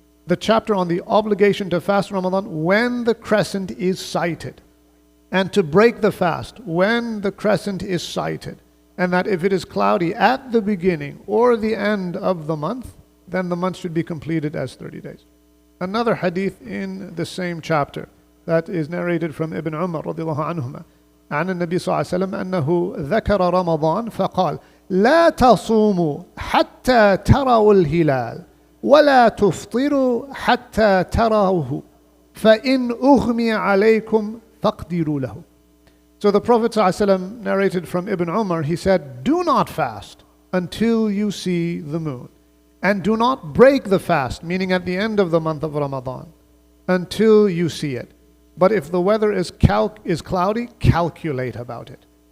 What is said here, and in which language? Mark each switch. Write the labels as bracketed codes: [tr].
[en] The chapter on the obligation to fast Ramadan when the crescent is sighted, and to break the fast when the crescent is sighted, and that if it is cloudy at the beginning or the end of the month, then the month should be completed as 30 days. Another hadith in the same chapter that is narrated from Ibn Umar radiallahu anhuma, [ar] عن النبي صلى الله عليه وسلم أنه ذكر رمضان فقال لا تصوموا حتى تروا الهلال ولا تفطروا حتى تروه فإن أغمي عليكم فاقدروا له. [en] So the Prophet ﷺ narrated from Ibn Umar, he said, do not fast until you see the moon, and do not break the fast, meaning at the end of the month of Ramadan, until you see it. But if the weather is cloudy, calculate about it.